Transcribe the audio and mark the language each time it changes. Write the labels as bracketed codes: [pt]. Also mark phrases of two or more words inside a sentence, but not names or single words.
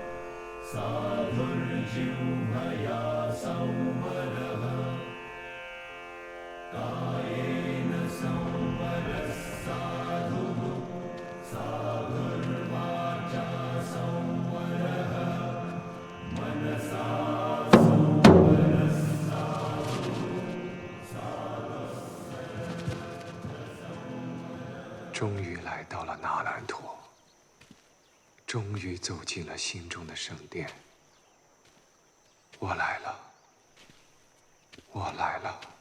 [sa] साधुर्जिह्वया संवरः कायेन संवरः साधुः साधुर्वाचा संवरः मनसा संवरः साधुः [zh] 终于来到了那兰陀，终于走进了心中的圣殿。我来了，我来了。